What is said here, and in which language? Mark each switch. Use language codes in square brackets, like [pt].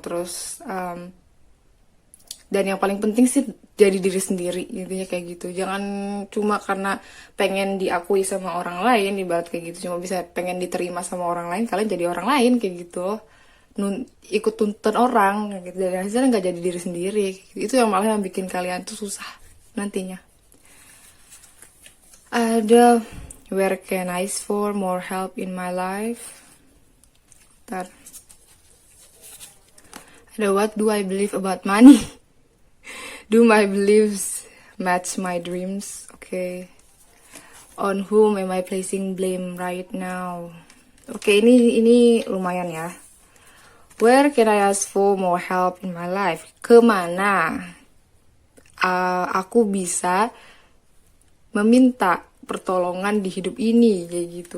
[id] Terus dan yang paling penting sih jadi diri sendiri, intinya kayak gitu. Jangan cuma karena pengen diakui sama orang lain, ibarat kayak gitu, cuma bisa pengen diterima sama orang lain, kalian jadi orang lain kayak gitu, ikut tuntun orang kayak gitu, dan hasilnya nggak jadi diri sendiri. Itu yang malah yang bikin kalian tuh susah nantinya. Ada [en] where can I ask for more help in my life. [id] Ntar. Ada [en] what do I believe about money. Do my beliefs match my dreams? Okay. On whom am I placing blame right now? [id] Oke, ini lumayan ya. [en] Where can I ask for more help in my life? [id] Kemana aku bisa meminta pertolongan di hidup ini kayak gitu?